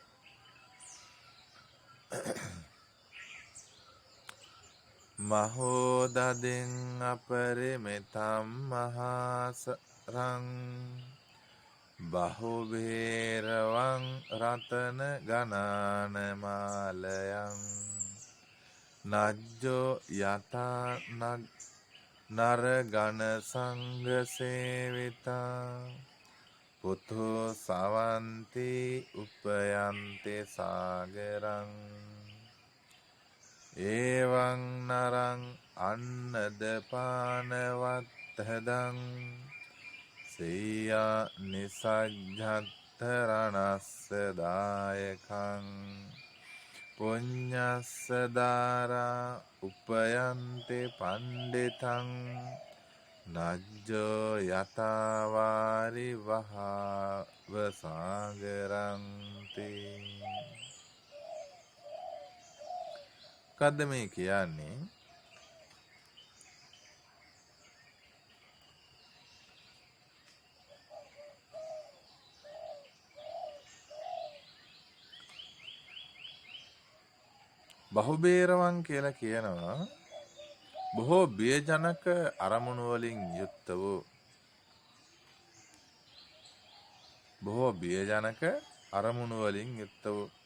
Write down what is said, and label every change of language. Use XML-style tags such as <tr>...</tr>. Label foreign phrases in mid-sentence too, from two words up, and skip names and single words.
<pi>මහෝදදෙන් අපරිමිතම් මහාසරං බහුබේරවං රතන ගණාන මාලයං නජ්ජෝ යතා නර ගණ සංඝ සේවිතා පුතෝ සවන්ති උපයන්ති සාගරං එවං නරං අන්නද පානවත්තදං සේයා නිසජ්ජත්ත රණස්ස දායකං පුඤ්ඤස්ස දාරා උපයන්ති පණ්ඩිතං නජ්ජෝ යතාවාරි වහව සාගරන්ති.</pi> <si>මොකද්ද මේ කියන්නේ? බහුබේරවන් කියලා කියනවා බොහෝ බියජනක අරමුණු වලින් යුක්ත වූ, බොහෝ බියජනක අරමුණු වලින් යුක්ත වූ,</si>